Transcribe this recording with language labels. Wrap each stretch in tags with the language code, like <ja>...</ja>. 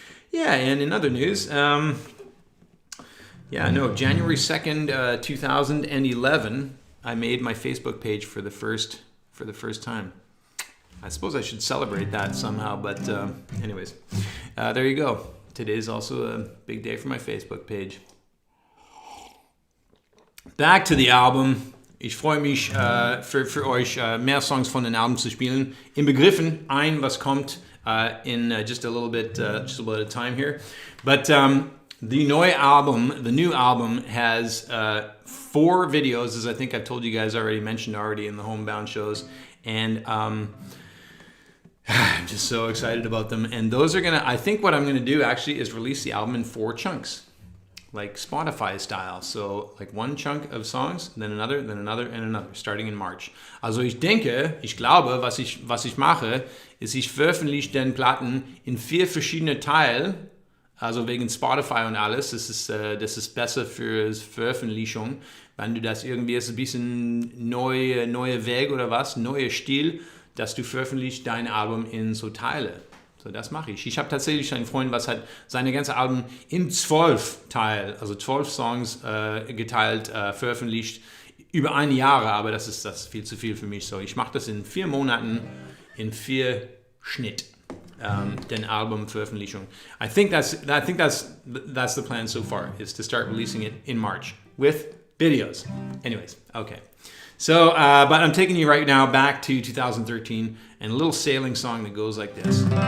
<en>Yeah, and in other news, January 2nd, 2011, I made my Facebook page for the first time. I suppose I should celebrate that somehow, but anyways, there you go. Today is also a big day for my Facebook page. Back to the album.</en> <de>Ich freue mich für euch mehr Songs von den Alben zu spielen. Im Begriffen, was kommt</de> <en>in just a little bit of time here. But the new album has 4 videos, as I think I've told you guys mentioned already in the Homebound shows. And I'm just so excited about them. And those are I think what I'm gonna do actually is release the album in 4 chunks, like Spotify style. So like 1 chunk of songs, then another, and another, starting in March.</en> <de>Also ich glaube, was ich mache, ist, ich veröffentliche den Platten in 4 verschiedene Teile, also wegen Spotify und alles. Das ist besser für Veröffentlichung. Wenn du das irgendwie ist ein bisschen neue Weg oder was, neuer Stil, dass du veröffentlichst dein Album in so Teile. So, das mache ich. Ich habe tatsächlich einen Freund, was hat seine ganze Album in 12 Teil, also 12 Songs geteilt, veröffentlicht, über 1 Jahr, aber das ist viel zu viel für mich. So, ich mache das in 4 Monaten, in 4 Schnitt, den Albumveröffentlichung.</de> <en>I think that's the plan so far, is to start releasing it in March with videos. Anyways, okay. So, but I'm taking you right now back to 2013 and a little sailing song that goes like this.</en>